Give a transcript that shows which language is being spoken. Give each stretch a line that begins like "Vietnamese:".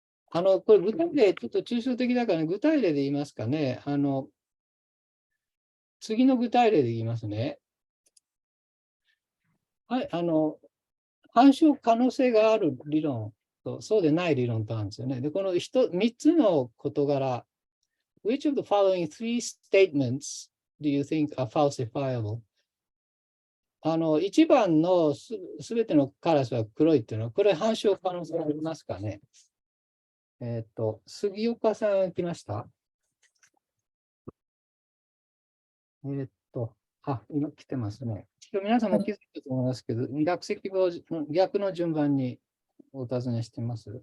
Japanese: これ具体例、ちょっと抽象的だから、ね、具体例で言いますかね。次の具体例で言いますね。はい、反証可能性がある理論と、そうでない理論とあるんですよね。で、この3つの事柄、
English: which of the following three statements do you think are falsifiable?
Japanese: 1番のすべてのカラスは黒いっていうのは、これ反証可能性ありますかね？杉岡さん来ました？今来てますね。皆さんも気づいたと思いますけど、逆の順番にお尋ねしてます。